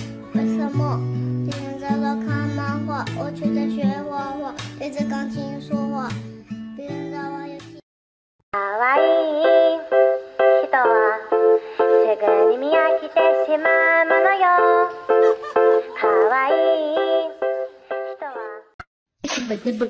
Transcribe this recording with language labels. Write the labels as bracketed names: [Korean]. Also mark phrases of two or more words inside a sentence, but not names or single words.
[Chinese] 为什么别人在那看漫画，我却在学画画，对着钢琴说话？别人在玩游戏。 [Japanese] 可愛い人はすぐに見飽きてしまうものよ。可愛い人は。